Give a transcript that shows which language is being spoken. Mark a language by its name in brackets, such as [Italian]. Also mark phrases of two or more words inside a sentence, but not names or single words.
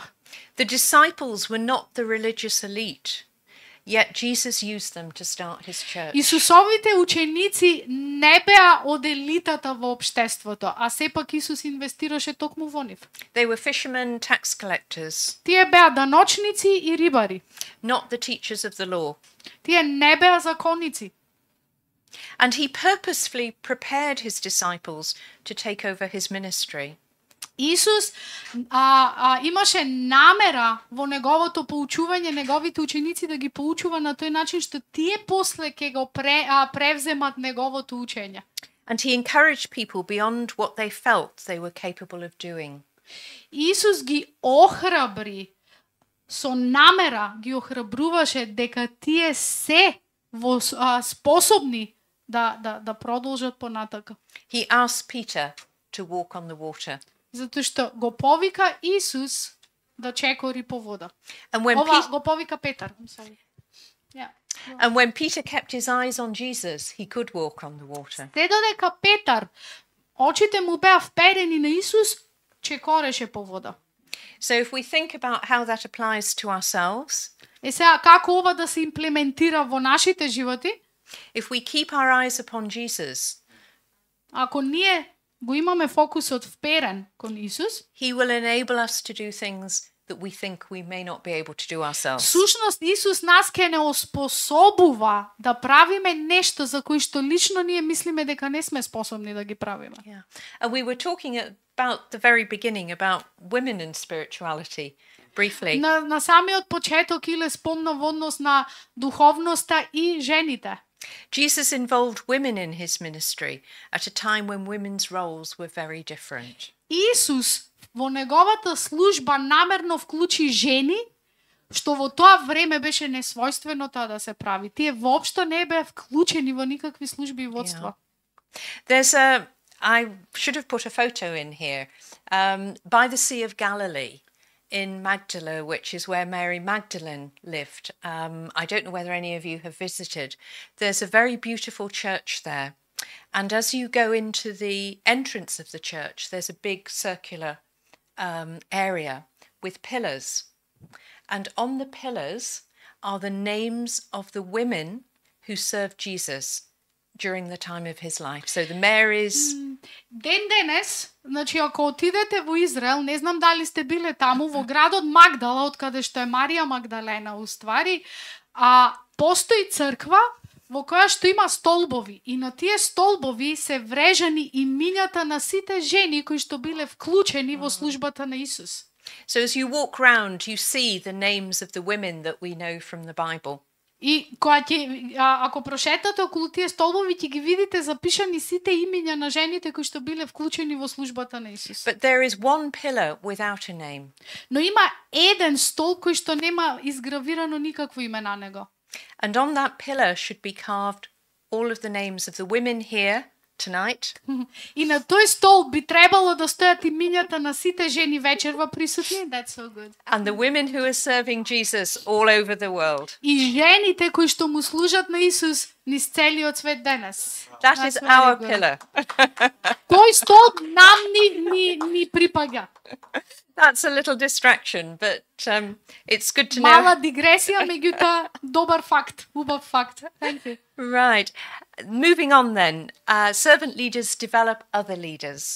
[English] The disciples were not the religious elite, yet Jesus used them to start his church. [Macedonian] Исусовите ученици не беа од елитата во општеството, а сепак Исус инвестираше токму во нив. [English] They were fishermen, tax collectors, [Macedonian] Тие беа даночници и рибари. [English] not the teachers of the law. [Macedonian] Тие не беа законници. [English] And he purposefully prepared his disciples to take over his ministry. [Macedonian] Исус имаше намера во неговото поучување, неговите ученици да ги поучува на тој начин што тие после ќе го превземат неговото учење. [English] And he encouraged people beyond what they felt they were capable of doing. [Macedonian] Исус ги охрабри, со намера ги охрабруваше дека тие се способни да продолжат понатака. [English] He asked Peter to walk on the water. [Macedonian] Затоа што го повика Исус да чекори по вода. [English] And when [Macedonian] Ова го повика Петар. [English] I'm sorry. Yeah. And when Peter kept his eyes on Jesus, he could walk on the water. [Macedonian] Те додека Петар очите му беа вперени на Исус, чекореше по вода. [English] So if we think about how that applies to ourselves, [Macedonian] Сега како ова да се имплементира во нашите животи? [English] if we keep our eyes upon Jesus, [Macedonian] Ако ние го имаме фокусот вперен кон Исус, [English] he will enable us to do things that we think we may not be able to do ourselves. [Macedonian] всушност Исус нас ке не оспособува да правиме нешто за кои што лично ние мислиме дека не сме способни да ги правиме. [English] Yeah. And we were talking about the very beginning about women and spirituality briefly. [Macedonian] На самиот почеток Иле спомна во однос на духовноста и жените. [English] Jesus involved women in his ministry at a time when women's roles were very different. [Macedonian] Исус во неговата служба намерно вклучи жени, што во тоа време беше несвојствено тоа да се прави. Тие воопшто не беа вклучени во никакви служби и водство. [English] There's I should have put a photo in here, by the Sea of Galilee in Magdala, which is where Mary Magdalene lived. I don't know whether any of you have visited. There's a very beautiful church there. And as you go into the entrance of the church, there's a big circular area with pillars. And on the pillars are the names of the women who served Jesus during the time of his life. So the Marys... [Macedonian] Ден денес, значи ако отидете во Израел, не знам дали сте биле таму, во градот Магдала, од каде што е Марија Магдалена, уствари, постои црква во која што има столбови и на тие столбови се врежани имињата на сите жени кои што биле вклучени во службата на Исус. [English] So as you walk round, you see the names of the women that we know from the Bible. [Macedonian] И кога ако прошетате околу тие столбови, ќе ги видите запишани сите имиња на жените кои што биле вклучени во службата на Исус. [English] But there is one pillar without a name. [Macedonian] Но има еден столб кој што нема изгравирано никакво име на него. [English] And on that pillar should be carved all of the names of the women here tonight. [Macedonian] И на тој столб би требало да стојат имињата на сите жени вечерва присутни. [English] That's so good. And the women who are serving Jesus all over the world. [Macedonian] И жените кои што му служат на Исус низ целиот свет денес. [English] That is our pillar. [Macedonian] Тој столб нам ни припаѓа. [English] That's a little distraction, but it's good to know. [Macedonian] Мала дигресија, меѓутоа добар факт, убав факт. [English] Thank you. Right. Moving on then. Servant leaders develop other leaders.